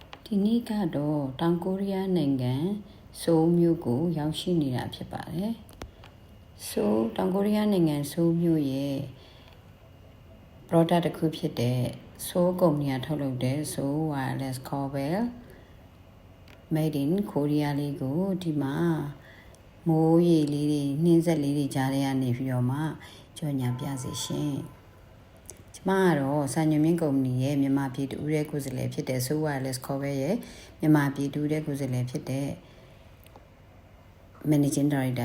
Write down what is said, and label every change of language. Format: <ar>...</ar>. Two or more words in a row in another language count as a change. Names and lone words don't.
<my>ဒီနေ့ကတော့တောင်ကိုရီးယားနိုင်ငံဆိုးလ်မြို့ကိုရောက်ရှိနေတာဖြစ်ပါတယ်။တောင်ကိုရီးယားနိုင်ငံဆိုးလ်မြို့ရဲ့ product တစ်ခုဖြစ်တဲ့ဆိုးလ်ကုမ္ပဏီကထုတ်လုပ်တဲ့ဆိုးလ်</my> <en>wireless cable made in Korea</en> <my>လေးကိုဒီမှာမိုးရေလေးတွေနှင်းဆက်လေးတွေကြားထဲကနေပြီးတော့မှကြော်ညာပြစေရှင်။ကျမကတော့စံညွှန်မြင့်ကုမ္ပဏီ ရဲ့မြန်မာပြည်တူတဲ့ကိုယ်စားလှယ်ဖြစ်တဲ့ဆိုး</my> <en>wireless cable</en> <my>ရဲ့မြန်မာပြည်တူတဲ့ကိုယ်စားလှယ်ဖြစ်တဲ့</my> <en>managing director</en>